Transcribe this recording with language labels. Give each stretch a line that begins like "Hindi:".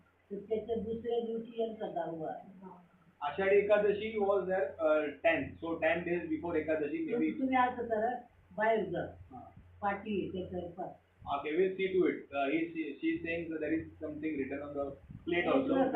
Marathi: तर त्याच्या दुसऱ्या दिवशी यांचा जाऊ आला.
English: Ashadhi Ekadashi was there 10th, so 10 days before Ekadashi maybe.
Marathi: तुम्ही असं करा, बाहेर जा, पाठी त्याच्या.
English: Okay, we'll see to it. She's saying that there is something written on the plate also.